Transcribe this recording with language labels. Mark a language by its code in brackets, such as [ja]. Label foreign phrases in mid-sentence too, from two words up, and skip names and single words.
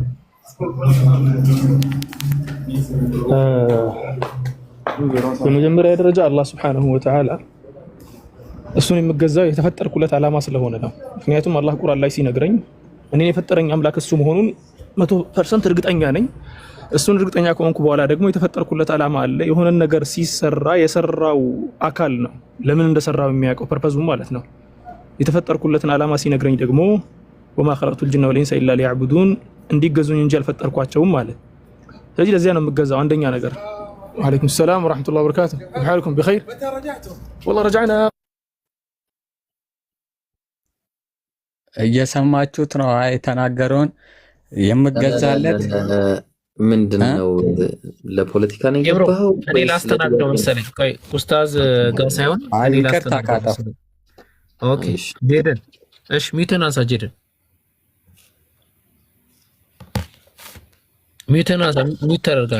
[am] በመጀመሪያ ደረጃ አላህ [ar] سبحانه وتعالى [am] እሱን የምገዛው የተፈጠርኩለት ዓላማ ስለሆነ ነው። ምክንያቱም አላህ ቁርአን ላይ ሲነግረኝ እኔን የፈጠረኝ አምላክ እሱ መሆኑን 100% እርግጠኛ ነኝ። እሱን እርግጠኛ ከሆንኩ በኋላ ደግሞ የተፈጠርኩለት ዓላማ አለ። የሆነ ነገር ሲሰራ የሰራው አካል ነው ለምን እንደሰራው የሚያውቀው ፐርፐዙ ማለት ነው። የተፈጠርኩለትን ዓላማ ሲነግረኝ ደግሞ [ar] وما خلقت الجن والانس الا ليعبدون [am] እንዲገዙኝ እንጂ አልፈጠርኳቸውም ማለት። ስለዚህ ለዚያ ነው የምገዛው። አንደኛ ነገር [ar] وعليكم السلام ورحمة الله وبركاته حالكم بخير والله رجعنا [am] እየሰማችሁት ነው የተናገረውን የምገዛለት ምንድነው? ለፖለቲካ ነው የገባው? እኔ ላስተናግደው መሰለኝ። ቆይ ኡስታዝ ጋር ሳይሆን እኔ ላስተናግደው። ኦኬ ጄደን፣ እሺ ሚዩትን አንሳ ጄደን፣ ሚዩትን አንሳ። ሚዩት ተደርጋል።